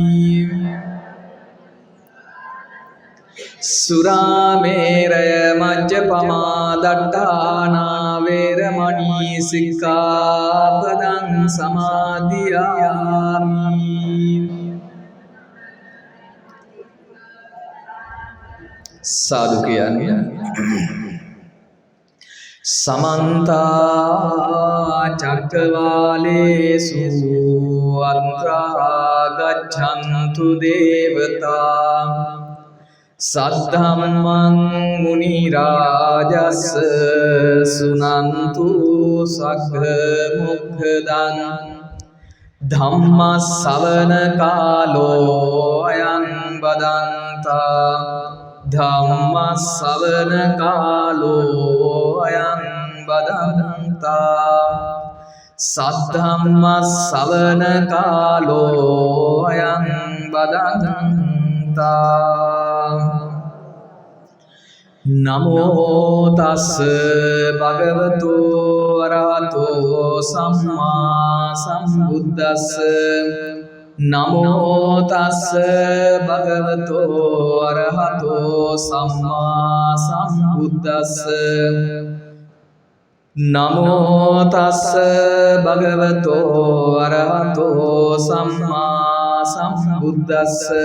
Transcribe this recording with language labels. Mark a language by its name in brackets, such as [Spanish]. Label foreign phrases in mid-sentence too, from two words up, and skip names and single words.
[Pali] สุราเมรยมัจจปมาดัตถานาเวรมณีสิกขาปดังสมาธิยามิ สาธุ කියන්නේ समन्ता चक्रवालेषु अत्रा गच्छन्तु देवता सद्धम्मं मुनिराजस् सुनन्तु सघ्मुखदं धम्मश्रवण कालो अयं बदन्ता ධම්මස්සවන කාලෝ අයං බදන්තා සද්ධම්මස්සවන කාලෝ අයං බදන්තා නමෝ තස්ස භගවතු අරහතෝ සම්මා සම්බුද්දස්ස නමෝ තස්ස භගවතෝ අරහතෝ සම්මා සම්බුද්දස්ස නමෝ තස්ස භගවතෝ අරහතෝ සම්මා සම්බුද්දස්ස